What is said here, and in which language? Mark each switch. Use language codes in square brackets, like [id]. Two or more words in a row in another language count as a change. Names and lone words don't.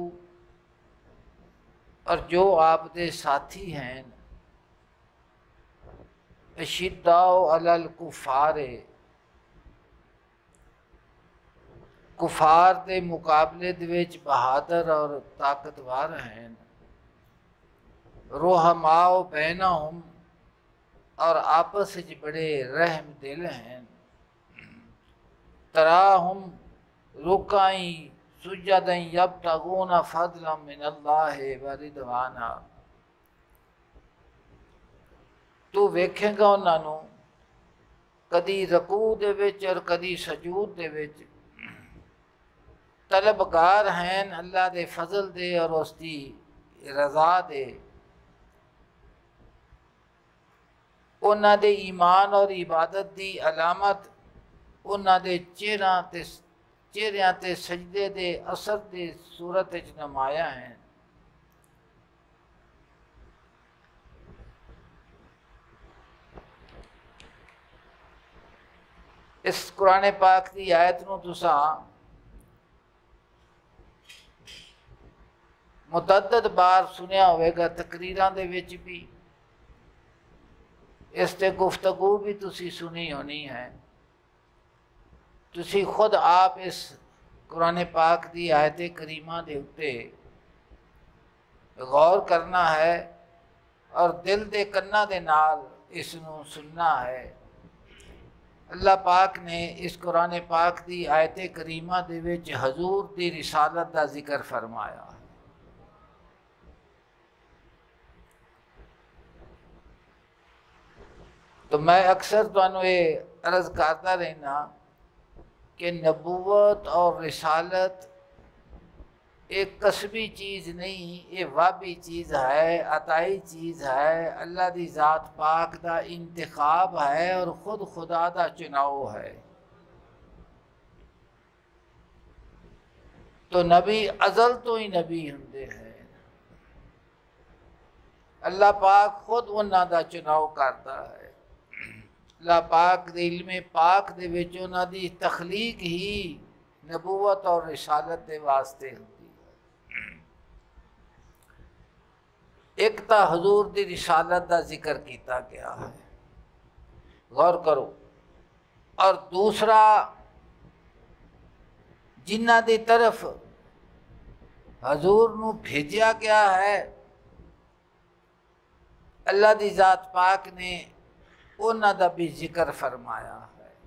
[pa] اور جو آپ دے ساتھی ہیں، [ar] اشداء علی الکفار [pa] کفار دے مقابلے دے وچ بہادر اور طاقتور ہیں، [ar] رحماء بینہم [pa] اور آپس وچ بڑے رحم دل ہیں، [ar] تراہم رکعا سجدا یبتغون فضلا من اللہ ورضوانا، [pa] تو ویکھے گا انہاں نوں کدی رکوع دے وچ اور کدی سجود دے وچ طلبگار ہیں اللہ دے فضل دے اور اس دی رضا دے، انہاں دے ایمان اور عبادت دی علامت انہاں دے چہریاں تے سجدے دے اثر دے صورت وچ نمایاں ہیں۔ اس قرآن پاک دی آیت نو تساں متعدد بار سنیا ہوئے گا، تقریراں دے وچ بھی اس تے گفتگو بھی تسی سنی ہونی ہے، تسی خود آپ اس قرآن پاک دی آیت کریمہ دے اتے غور کرنا ہے اور دل دے کناں دے نال اس نو سننا ہے۔ اللہ پاک نے اس قرآن پاک دی آیت کریمہ دے وچ حضور دی رسالت دا ذکر فرمایا ہے۔ تو میں اکثر تانوں یہ عرض کرتا رہنا کہ نبوت اور رسالت ایک کسبی چیز نہیں، یہ وابی چیز ہے، عطائی چیز ہے، اللہ دی ذات پاک دا انتخاب ہے اور خود خدا دا چناؤ ہے۔ تو نبی ازل تو ہی نبی ہوندے ہیں، اللہ پاک خود انہاں دا چناؤ کرتا ہے، اللہ پاک دے علم پاک دے وچ انہاں دی تخلیق ہی نبوت اور رسالت دے واسطے ہوندی ہے۔ ایک تا حضور دی رسالت دا ذکر کیتا گیا ہے، غور کرو، اور دوسرا جنہ دی طرف حضور نو بھیجیا گیا ہے، اللہ دی ذات پاک نے انہاں دا بھی ذکر فرمایا ہے۔